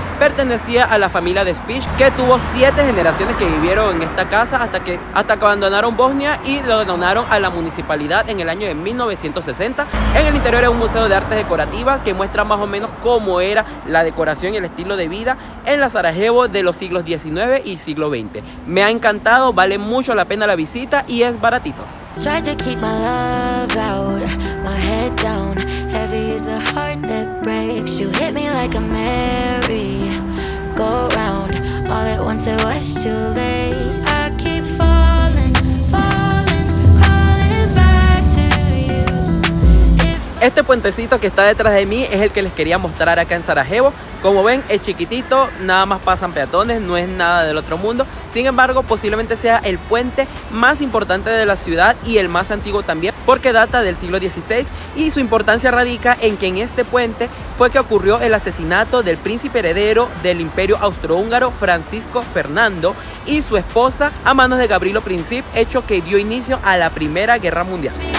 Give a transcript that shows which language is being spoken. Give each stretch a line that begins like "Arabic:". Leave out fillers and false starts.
Spanish: Pertenecía a la familia de Spiš, que tuvo 7 generaciones que vivieron en esta casa hasta que abandonaron Bosnia y lo donaron a la municipalidad en el año de 1960. En el interior es un museo de artes decorativas que muestra más o menos cómo era la decoración y el estilo de vida en la Sarajevo de los siglos XIX y siglo XX. Me ha encantado, vale mucho la pena la visita y es baratito.
English: Tried to keep my love out, my head down. Heavy is the heart that breaks. You hit me like a merry-go-round. All at once it was too late. I keep falling, falling, calling back to you.
Spanish: Este puentecito que está detrás de mí es el que les quería mostrar acá en Sarajevo. Como ven, es chiquitito, nada más pasan peatones, no es nada del otro mundo. Sin embargo, posiblemente sea el puente más importante de la ciudad y el más antiguo también, porque data del siglo XVI y su importancia radica en que en este puente fue que ocurrió el asesinato del príncipe heredero del Imperio Austrohúngaro Francisco Fernando y su esposa a manos de Gavrilo Princip, hecho que dio inicio a la Primera Guerra Mundial.